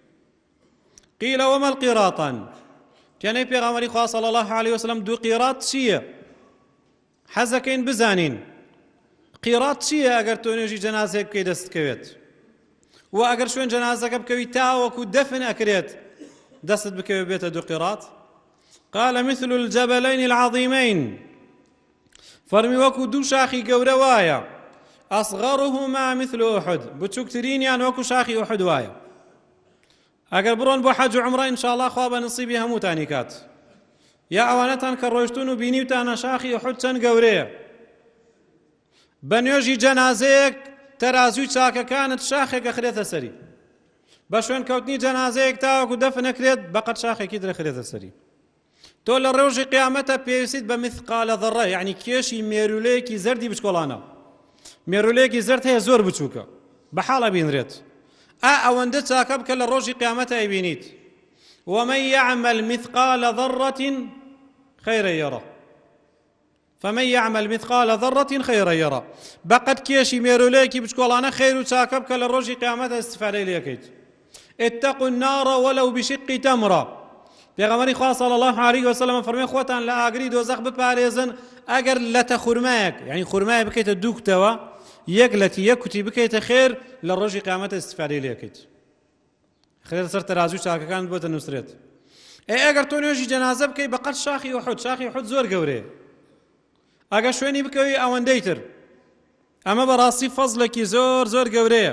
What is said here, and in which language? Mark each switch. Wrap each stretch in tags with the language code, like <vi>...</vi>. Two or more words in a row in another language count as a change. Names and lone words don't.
<ar>قیل وما القیراطان،</ar> <ckb>تێنەی پێغەمبەری خوا</ckb> <ar>صلی الله عليه وسلم</ar> <ckb>دوو قیراط چییە؟ حەزەکەین بزانین قیراط چییە ئەگەر تۆ نوێژی جەنازەیەک بکەی دەستکەوێت، و ئەگەر شوێن جەنازەکە بکەوی تاوەکو دەفن ئەکرێت دەستت بکەوێت بێتە دوو قیراط؟</ckb> <ar>قال مثل الجبلين العظيمين،</ar> <ckb>فەرمی وەکو دوو شاخی گەورە وایە،</ckb> <ar>ئەصغەرهما مثل ئوحد،</ar> <ckb>بچووکترینیان وەکو شاخی ئوحد وایە. ئەگەر بڕۆن بۆ حەج و عومرە ئینشاءڵڵا خوا بە نسیبی هەمووتانی کات، یا ئەوانەتان کە ڕۆیشتون و بینیوتانە شاخی ئوحد چەند گەورەیە، بە نوێژی جەنازەیەک تەرازوی چاکەکانت شاخێک ئەخرێتە سەری، بە شوێن کەوتنی جەنازەیەک تاوەکو دەفن ئەکرێت بەقەت شاخێکی درەخرێتە سەری. تۆ لە ڕۆژی قیامەتە پێویستیت بە مثقالە ذەڕە، یعنی کێشی مێرولەیەکی زەردی بچکۆڵانە، مێرولەیەکی زەرد هەیە زۆر بچووکە بەحاڵە بینرێت، ئەوەندە چاکە بکە لە ڕۆژی قیامەتە ئەیبینیت.</ckb> <ar>ومن يعمل مثقال ذرة خيرا يره، فمن يعمل مثقال ذرة خيرا يره،</ar> <ckb>بەقەت کێشی مێرولەیەکی بچکۆڵانە خێر و چاکە بکە لە ڕۆژی قیامەتە استفادەی لێکەیت.</ckb> <ar>اتقوا النار ولو بشق تمرة،</ar> <ckb>پێغەمبەری خوا</ckb> <ar>صلی الله عليه وسلم</ar> <ckb>فەرمێ خۆتان لە ئاگری دۆزەخ بپارێزن ئەگەر لەتە خورمایەک، یعنی خورمایە بکەیتە دوو کتەوە، یەک لەتی یەک کوتی بکەیتە خێر لە ڕۆژی قیامەتە استفادەی لێکەیت، خرێتە سەر تەرازوی چاکەکان بۆتە نووسرێت. ئەگەر تۆ نوێژی جەنازە بکەی بەقەت شاخی ئوحد، شاخی ئوحد زۆر گەورەیە، ئەگەر شوێنی بکەوی ئەوەندەی تر، ئەمە بەڕاستی فەزلێکی زۆر زۆر گەورەیە.</ckb>